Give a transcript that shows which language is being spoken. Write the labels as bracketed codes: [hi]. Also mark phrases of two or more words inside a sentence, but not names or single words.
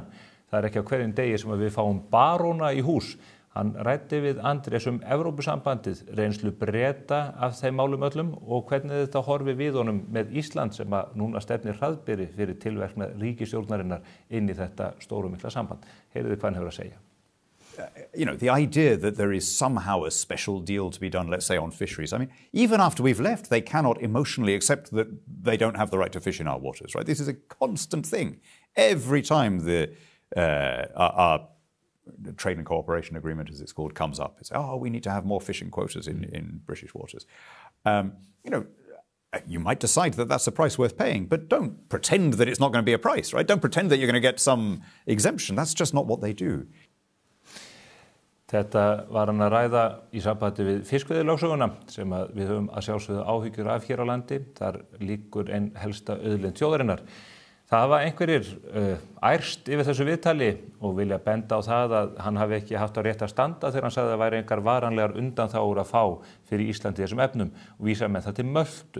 [is] Það er ekki á hverjum degi sem við fáum baróna í hús. Hann ræddi við Andrés Evrópusambandið, reynslu Breta af þeim málum öllum og hvernig þetta horfi við honum með Ísland sem að núna stefnir hraðbyri fyrir tilverknað ríkisstjórnarinnar inn í þetta stóru mikla samband. Heyrðu hvað hann hefur að segja. [en] The idea that there is somehow a special deal to be done, let's say, on fisheries. I mean, even after we've left, they cannot emotionally accept that they don't have the right to fish in our waters, right? This is a constant thing. Every time our trade and cooperation agreement, as it's called, comes up, it's, we need to have more fishing quotas in British waters. You might decide that that's a price worth paying, but don't pretend that it's not going to be a price, right? Don't pretend that you're going to get some exemption. That's just not what they do. [is] Þetta var hann að ræða í sambandi við fiskveiðilögsöguna sem við höfum að sjálfsögðu áhyggjur af hér á landi. Þar líkur einn helsta auðlind þjóðarinnar. Það hafa einhverjir ærst yfir þessu viðtali og vilja benda á það að hann hafi ekki haft á rétt að standa þegar hann sagði að það væri engar varanlegar undanþágur að fá fyrir Íslandi í þessum efnum og vísa með það til Möltu.